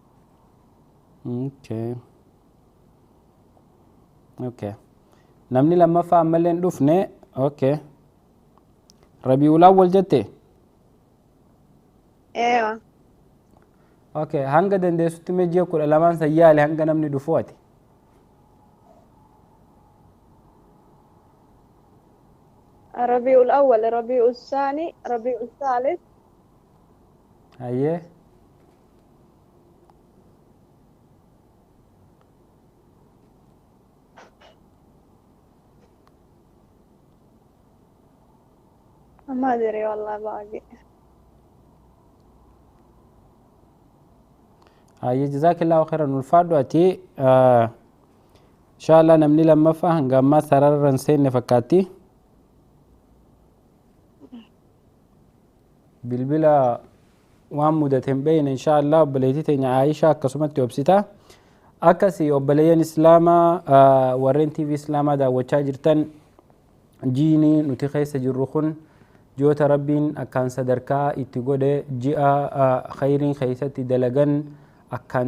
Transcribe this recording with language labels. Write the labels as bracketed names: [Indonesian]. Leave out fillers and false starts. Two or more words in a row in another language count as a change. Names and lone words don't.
[Oromo] okay namni lammaffaa ammallee hin dhufne okay rabi'ul awwal jette Eewa. okay hanga dandeessutti mee ji'a 12 san yaale hanga namni dhufu ati [Arabic] ربيع الأول ربيع الثاني ربيع الثالث [Oromo] hayyee [Arabic] ما أدري والله باقي [Oromo] hayyee [Arabic] جزاك الله خيرا [Oromo] ulfaadhu ati inshallah namni lammaffaa hanga ammaa sararra hin seenne fakkaatti bilbila waan mudate hin beeyne inshallah obboleettii teenya Aayishaa akkasumatti obsita akkasi obboleeyyan islaamaa warreen TV islaamaa daawwachaa jirtan jiini nuti keessa jirru kun ji'oota rabbiin akkaan sadarkaa itti godhe ji'a khayriin keessatti dalagan akkaan